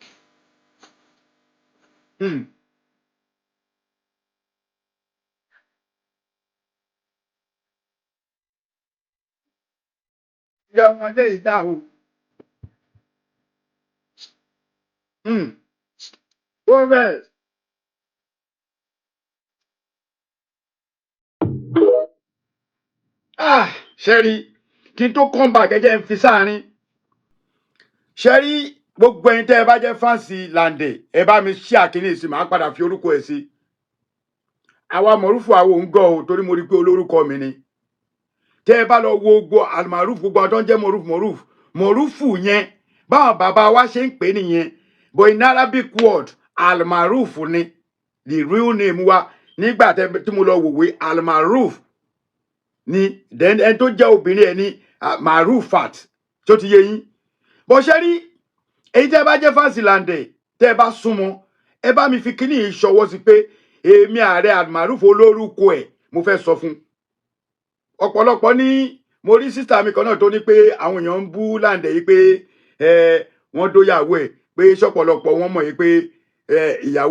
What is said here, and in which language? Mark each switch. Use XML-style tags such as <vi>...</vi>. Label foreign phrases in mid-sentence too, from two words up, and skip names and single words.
<yo>Ìyá ọmọdé ìdáhùn.</yo> <en>Progress.</en> <yo>Ṣẹ́rí kí n tó</yo> <en>come back</en> <yo>ẹjẹ́ ń fi sáárín. Ṣẹ́rí gbogbo ẹ̀yin tẹ́ ẹ bá jẹ́ fáǹsì Lande ẹ bá mi ṣí àkíní sí màá padà fi orúkọ ẹ̀ sí. Àwa Mọ̀rúfù àwọn òun gọ̀ ọ́ torí mo rí pé olórúkọ mi ni. Tẹ́ ẹ bá lọ wo gbogbo Almaruf gbogbo àwọn tó ń jẹ́ Mọ̀rúfù yẹn báwọn bàbá wa ṣe ń pè nìyẹn</yo> <en>but in Arabic word</en> <yo>Almaruf ni</yo> <en>the real name</en> <yo>wa nígbà tí mo lọ wòwe Almaruf ni then ẹni tó jẹ́ obìnrin ẹ̀ ní Marufat tó ti yé yín bó ṣe rí èyí tẹ́ bá jẹ́ fáǹsì Lande tẹ́ bá súnmọ́ ẹ bá mi fi kíní ìṣọwọ́ sí pé èmi ààrẹ Almaruf olórúkọ ẹ̀ mo fẹ́ sọ fún ọ̀pọ̀lọpọ̀ ní mo rí sísá mi kan náà tó ní pé àwọn èèyàn ń bú Lande yìí pé wọ́n dóyàwó ẹ̀ pé ṣọ̀pọ̀lọpọ̀ wọn mọ̀ yìí pé ìyàwó</yo>